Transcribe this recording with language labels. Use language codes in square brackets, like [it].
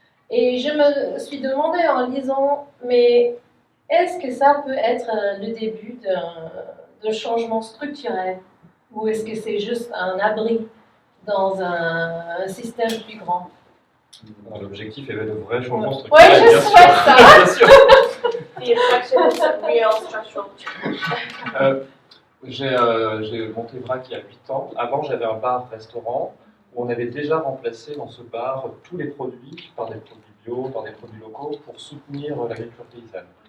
[fr] Et je me suis demandé en lisant, mais est-ce que ça peut être le début d'un changement structurel? Ou est-ce que c'est juste un abri dans un système plus grand? L'objectif est de vrai changement structurel. Oui, je souhaite ça. Bien sûr. [en] The inflection is a real structural change. [fr] J'ai monté VRAC il y a 8 ans. Avant, j'avais un bar-restaurant où on avait déjà remplacé dans ce bar tous les produits par des produits bio, par des produits locaux pour soutenir l'agriculture paysanne.